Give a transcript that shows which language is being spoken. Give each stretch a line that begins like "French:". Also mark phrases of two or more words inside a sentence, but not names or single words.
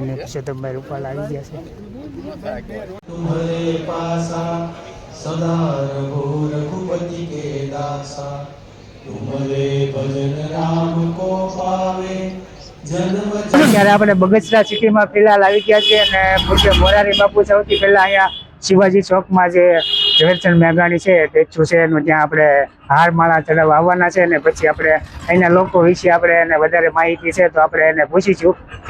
Gujarati: પુરુષોત્તમભાઈ રૂપાલા આવી ગયા છે।
Awadhi: तुम्हारे पासा सदा रहो रघुपति के दासा तुम्हारे भजन राम को पावे जन्म
Gujarati: ત્યારે આપણે બગસરા સિટીમાં ફિલહાલ આવી ગયા છીએ અને પૂજ્ય મોરારી બાપુ સૌથી પહેલા અહીંયા શિવાજી ચોકમાં જે ઝવેરચંદ મેઘાણી છે સ્ટેચ્યુ છે એનું ત્યાં આપણે હારમાળા ચડાવવા આવવાના છે અને પછી આપણે અહીંના લોકો વિશે આપણે એને વધારે માહિતી છે તો આપણે એને પૂછીશું કે